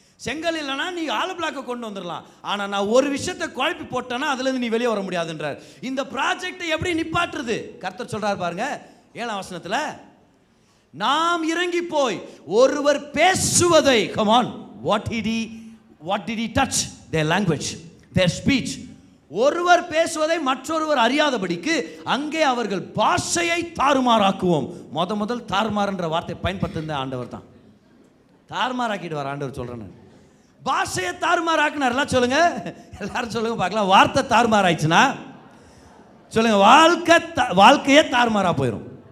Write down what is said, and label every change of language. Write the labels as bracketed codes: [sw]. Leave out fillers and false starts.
[ta] செங்கல் இல்லைன்னா நீ ஆளு பிளாக்கை கொண்டு வந்துடலாம். ஆனால் நான் ஒரு விஷயத்தை குழப்பி போட்டேன்னா அதுலேருந்து நீ வெளியே வர முடியாதுன்றார். இந்த ப்ராஜெக்டை எப்படி நிப்பாட்டுறது? கர்த்தர் சொல்றாரு பாருங்க 7ஆம் வசனத்தில், நாம் இறங்கி போய் ஒருவர் பேசுவதை, [en] come on, what did he touch? Their language, their speech. [ta] ஒருவர் பேசுவதை மற்றொருவர் அறியாதபடிக்கு அங்கே அவர்கள் பாஷையை தாறுமாறாக்குவோம். முதல் தாறுமாறுன்ற வார்த்தை பயன்படுத்துகிற ஆண்டவர் தான். தாறுமாறாக்கிடுவார் ஆண்டவர் சொல்றேன். பாஷையை தாறுமாறாக்குனார். எல்லாம் சொல்லுங்க, எல்லாரும் சொல்லுங்க பார்க்கலாம். வார்த்தை தாறுமாறாயிடுச்சுன்னா சொல்லுங்க, வாழ்க்கையே தாறுமாறா போயிடும்.